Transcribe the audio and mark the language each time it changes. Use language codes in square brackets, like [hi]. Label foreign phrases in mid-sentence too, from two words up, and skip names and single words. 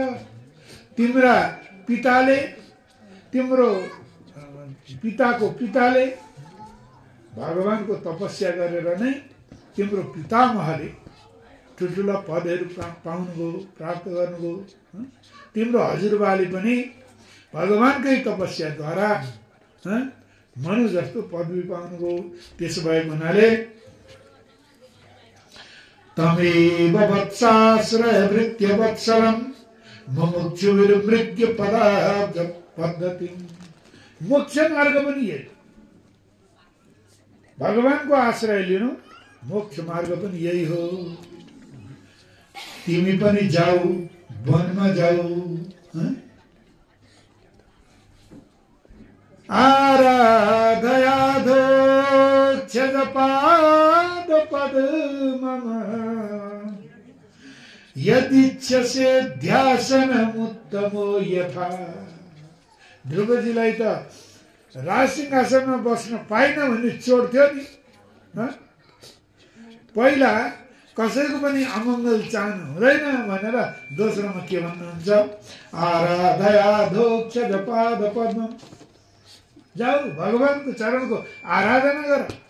[ne] तिम्रा पिताले, तिम्रो पिताको पिताले भगवानको तपस्या गरेर नै तिम्रो पितामहले ठुल्ठुला पदहरू पाउनुभयो, प्राप्त गर्नुभयो। तिम्रो हजुरबाले पनि भगवानकै तपस्याद्वारा मनु जस्तो पदवी पाउनुभयो। त्यसो भएको हुनाले [sa] तमेव वत्साश्रय भृत्य वत्सलम मुमुक्षुर्मृत्य पदाब्ज पद्धति। [ne] मोक्ष मार्ग पनि यही, भगवानको आश्रय लिनु मोक्ष मार्ग पनि यही हो। तिमी पनि जाऊ, वनमा जाऊ, [sa] आराधयाधोक्षजपाद पद्मम यदिच्छसे ध्यासनमुत्तमो यथा। [ne] ध्रुवजीलाई त राजसिंहासनमा बस्न पाइन भन्ने चोट थियो नि। पहिला कसैको पनि अमङ्गल चाहनु हुँदैन भनेर दोस्रोमा के भन्नुहुन्छ, [sa] आराधयाधोक्ष जपाद पद्म। [ne] जाऊ भगवानको चरणको आराधना गर।